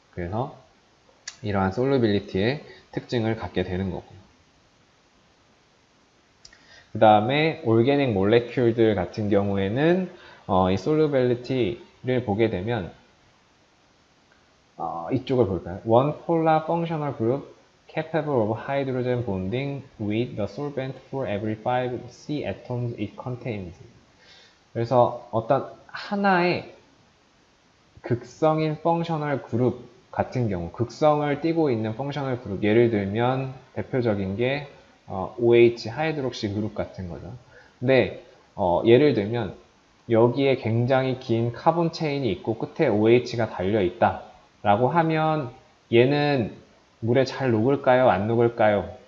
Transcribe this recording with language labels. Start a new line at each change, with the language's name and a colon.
Korean: 그래서 이러한 솔루빌리티의 특징을 갖게 되는 거고. 그 다음에 올게닉 몰레큘들 같은 경우에는 이 솔루빌리티를 보게 되면 이쪽을 볼까요?
English: One polar functional group capable of hydrogen bonding with the solvent for every 5 C atoms it contains.
Korean: 그래서 어떤 하나의 극성인 펑셔널 그룹 같은 경우, 극성을 띠고 있는 펑셔널 그룹, 예를 들면 대표적인 게 OH 하이드록시 그룹 같은 거죠. 근데 예를 들면 여기에 굉장히 긴 카본 체인이 있고 끝에 OH가 달려 있다 라고 하면 얘는 물에 잘 녹을까요? 안 녹을까요?